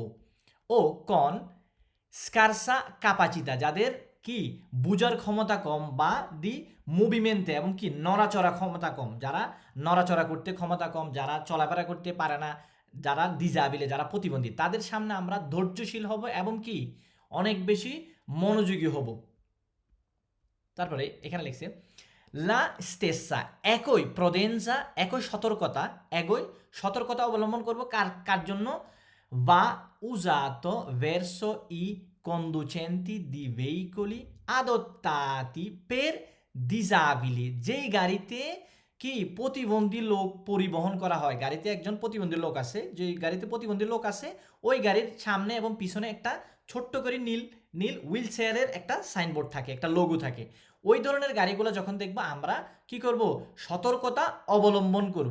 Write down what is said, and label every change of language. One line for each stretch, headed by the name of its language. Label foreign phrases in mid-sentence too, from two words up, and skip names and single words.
Italian: o con scarsa capacità,
Bangla: যাদের কি বুঝার ক্ষমতা কম বা
Italian: di movimento
Bangla: এবং কি নড়াচড়া ক্ষমতা কম, যারা নড়াচড়া করতে ক্ষমতা কম, যারা চলাফেরা করতে পারে না, যারা ডিজাবিলে, যারা প্রতিবন্ধী, তাদের সামনে আমরা ধৈর্যশীল হব এবং কি অনেক বেশি মনোযোগী হব। তারপরে এখানে লিখছে
Italian: la stessa
Bangla: একই প্রদেনসা, একই সতর্কতা অবলম্বন করব কার জন্য?
Italian: va usato verso i conducenti di veicoli adottati per disabili,
Bangla: যেই গাড়িতে কি প্রতিবন্ধী লোক পরিবহন করা হয়, গাড়িতে একজন প্রতিবন্ধী লোক আছে, যে গাড়িতে প্রতিবন্ধী লোক আছে ওই গাড়ির সামনে এবং পিছনে একটা ছোট্ট করে নীল
English: wheel chair
Bangla: একটা সাইনবোর্ড থাকে, একটা লোগো থাকে। ওই ধরনের গাড়িগুলো যখন দেখবো আমরা কি করব, সতর্কতা অবলম্বন করব।